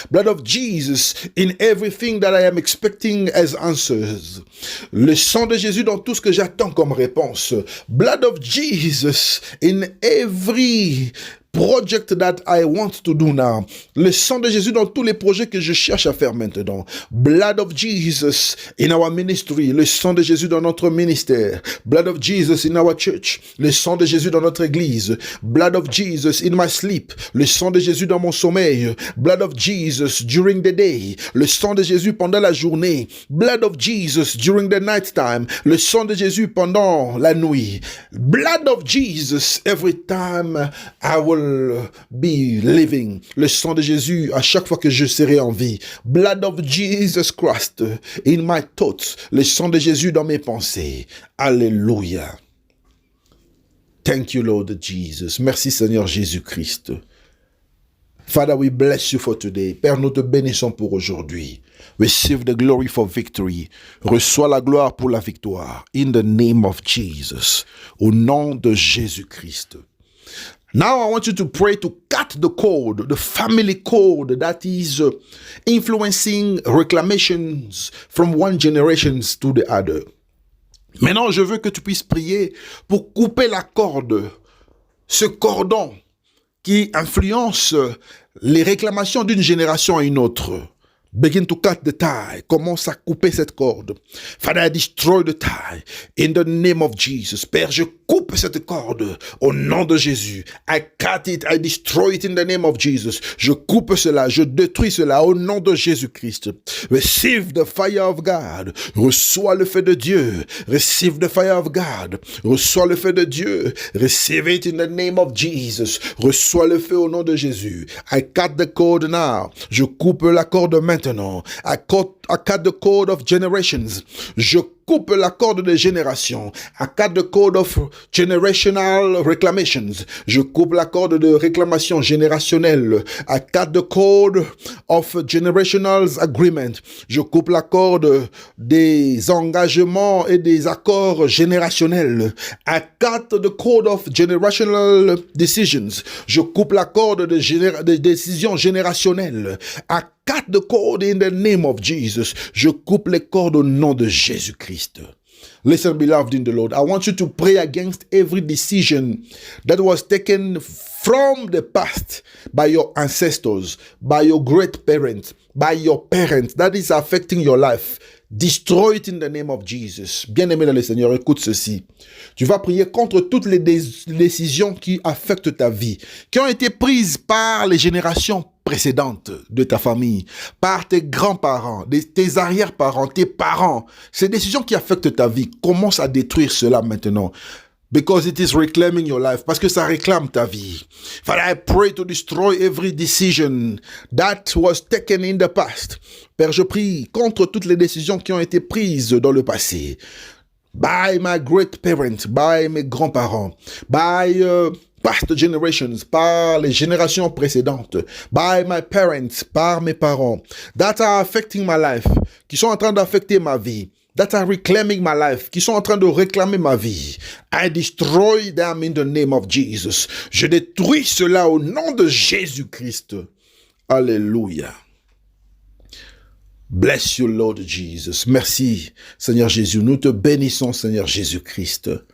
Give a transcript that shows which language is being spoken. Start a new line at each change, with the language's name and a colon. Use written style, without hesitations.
English: Blood of Jesus in everything that I am expecting as answers.
French: Le sang de Jésus dans tout ce que j'attends comme réponse.
English: Blood of Jesus in every project that I want to do now.
French: Le sang de Jésus dans tous les projets que je cherche à faire maintenant.
English: Blood of Jesus in our ministry.
French: Le sang de Jésus dans notre ministère.
English: Blood of Jesus in our church.
French: Le sang de Jésus dans notre église.
English: Blood of Jesus in my sleep.
French: Le sang de Jésus dans mon sommeil.
English: Blood of Jesus during the day.
French: Le sang de Jésus pendant la journée.
English: Blood of Jesus during the night time.
French: Le sang de Jésus pendant la nuit.
English: Blood of Jesus every time I will be living.
French: Le sang de Jésus à chaque fois que je serai en vie.
English: Blood of Jesus Christ in my thoughts.
French: Le sang de Jésus dans mes pensées.
English: Alléluia. Thank you, Lord Jesus.
French: Merci, Seigneur Jésus-Christ.
English: Father, we bless you for today.
French: Père, nous te bénissons pour aujourd'hui.
English: Receive the glory for victory.
French: Reçois la gloire pour la victoire.
English: In the name of Jesus.
French: Au nom de Jésus-Christ.
English: Now I want you to pray to cut the cord, the family cord that is influencing reclamations from one generation to the other.
French: Maintenant, je veux que tu puisses prier pour couper la corde, ce cordon qui influence les réclamations d'une génération à une autre.
English: Begin to cut the tie.
French: Commence à couper cette corde.
English: Father, I destroy the tie. In the name of Jesus.
French: Père, je coupe cette corde au nom de Jésus.
English: I cut it. I destroy it in the name of Jesus.
French: Je coupe cela. Je détruis cela au nom de Jésus-Christ.
English: Receive the fire of God.
French: Reçois le feu de Dieu.
English: Receive the fire of God.
French: Reçois le feu de Dieu.
English: Receive it in the name of Jesus.
French: Reçois le feu au nom de Jésus.
English: I cut the cord now.
French: Je coupe la corde maintenant.
English: I cut the cord of generations.
French: Je coupe la corde des générations.
English: I cut the cord of generational reclamations.
French: Je coupe la corde de réclamation générationnelle.
English: I cut the cord of generational agreement.
French: Je coupe la corde des engagements et des accords générationnels.
English: I cut the cord of generational decisions.
French: Je coupe la corde des décisions générationnelles.
English: I cut the cord in the name of Jesus.
French: Je coupe les cordes au nom de Jésus-Christ.
English: Listen, beloved in the Lord, I want you to pray against every decision that was taken from the past by your ancestors, by your great parents, by your parents, that is affecting your life. Destroy it in the name of Jesus.
French: Bien-aimé dans le Seigneur, écoute ceci. Tu vas prier contre toutes les décisions qui affectent ta vie, qui ont été prises par les générations précédentes de ta famille, par tes grands-parents, tes arrière-parents, tes parents. Ces décisions qui affectent ta vie, commence à détruire cela maintenant.
English: Because it is reclaiming your life.
French: Parce que ça réclame ta vie.
English: Father, I pray to destroy every decision that was taken in the past.
French: Père, je prie contre toutes les décisions qui ont été prises dans le passé.
English: By my great parents, by
French: mes grands-parents,
English: by past generations,
French: par les générations précédentes,
English: by my parents,
French: par mes parents,
English: that are affecting my life,
French: qui sont en train d'affecter ma vie.
English: That are reclaiming my life,
French: qui sont en train de réclamer ma vie.
English: I destroy them in the name of Jesus.
French: Je détruis cela au nom de Jésus-Christ. Alléluia.
English: Bless you, Lord Jesus.
French: Merci, Seigneur Jésus. Nous te bénissons, Seigneur Jésus-Christ.